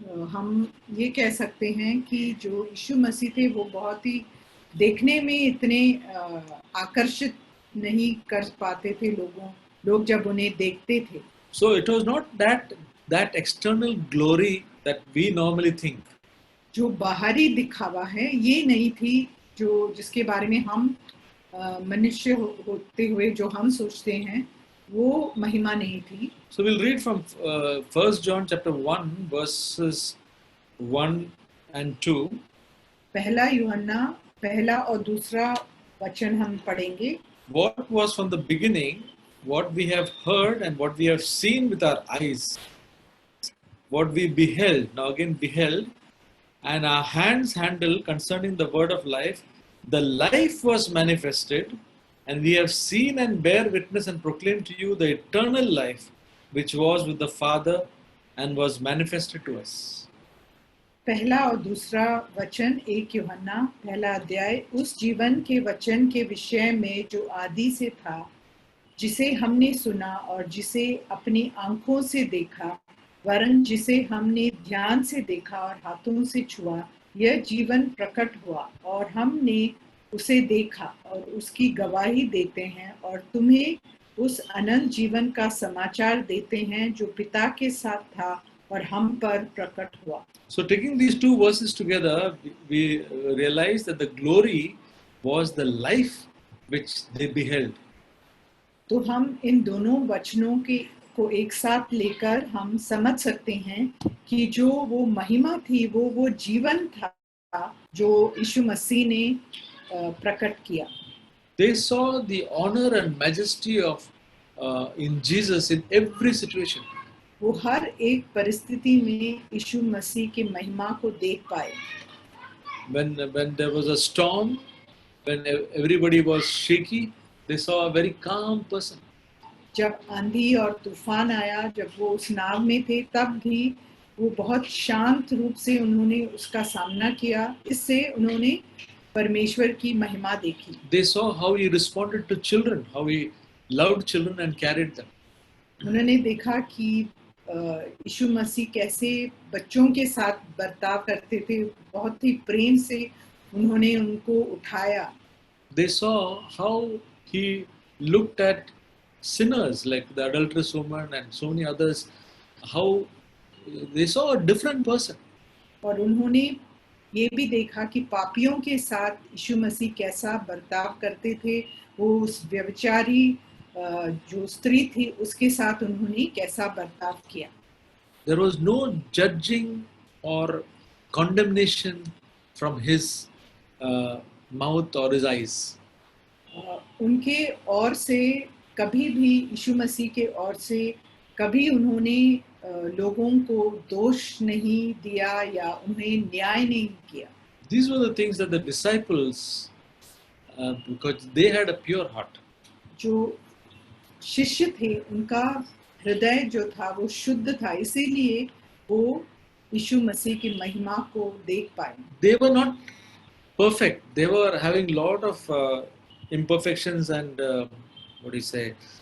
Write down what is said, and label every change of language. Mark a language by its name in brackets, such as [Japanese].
[Hindi] हम ये कह सकते हैं कि जो यीशु मसीह थे वो बहुत ही देखने में इतने आकर्षित नहीं कर पाते थे लोग जब उन्हें देखते थे. [English] So it was not that external glory that we normally think. [Hindi] जो बाहरी दिखावा है ये नहीं थी जो जिसके बारे में हम मनुष्य होते हुए जो हम सोचते हैं वो महिमा नहीं थी। [English] So we'll read from 1 John chapter 1 verses 1 and 2. [Hindi] पहला यूहन्ना पहला और दूसरा वचन हम पढ़ेंगे। [English] What was from the beginning, what we have heard and what we have seen with our eyes, what we beheld, now again beheld, and our hands handled concerning the word of life. The life was manifested, and we have seen and bear witness and proclaim to you the eternal life which was with the Father and was manifested to us. [Hindi] पहला और दूसरा वचन 1 यूहन्ना पहला अध्याय। उस जीवन के वचन के विषय में जो आदि से था, जिसे हमने सुना और जिसे अपनी आंखों से देखा, वरन जिसे हमने ध्यान से देखा और हाथों से छुआ, यह जीवन प्रकट हुआ और हमने उसे देखा और उसकी गवाही देते हैं और तुम्हें उस अनंत जीवन का समाचार देते हैं जो पिता के साथ था और हम पर प्रकट हुआ। [English] So taking these two verses together, we realize that the glory was the life which they beheld. [Hindi] तो हम इन दोनों वचनों को एक साथ लेकर हम समझ सकते हैं कि जो वो महिमा थी वो जीवन था जो यीशु मसीह ने प्रकट किया। [English] They saw the honor and majesty of in Jesus in every situation. [Hindi] वो हर एक परिस्थिति में यीशु मसीह की महिमा को देख पाए। [English] When there was a storm, when everybody was shaky, they saw a very calm person. [Hindi] जब आंधी और तूफान आया, जब वो उस नाव में थे, तब भी वो बहुत शांत रूप से उन्होंने उसका सामना किया। इससे उन्होंने परमेश्वर की महिमा देखी। [English] They saw how he responded to children, how he loved children and carried them. [Hindi] उन्होंने देखा कि यीशु मसीह कैसे बच्चों के साथ बर्ताव करते थे, बहुत ही प्रेम से उन्होंने उनको उठाया। [English] They saw how he looked at sinners like the adulterous woman and so many others, how they saw a different person. [Hindi] और उन्होंने ये भी देखा कि पापियों के साथ यीशु मसीह कैसा बर्ताव करते थे। वो उस व्यभिचारी जो स्त्री थी उसके साथ उन्होंने कैसा बर्ताव किया। [English] There was no judging or condemnation from his mouth or his eyes. [Hindi] उनके ओर से कभी भी, यीशु मसीह के ओर से कभी उन्होंने लोगों को दोष नहीं दिया या उन्हें न्याय नहीं किया। [English] These were the things that the disciples, because they had a pure heart. [Hindi] जो शिष्य थे उनका हृदय जो था वो शुद्ध था, इसीलिए वो यीशु मसीह की महिमा को देख पाए। [English] They were not perfect. They were having lot of imperfections and what do you say?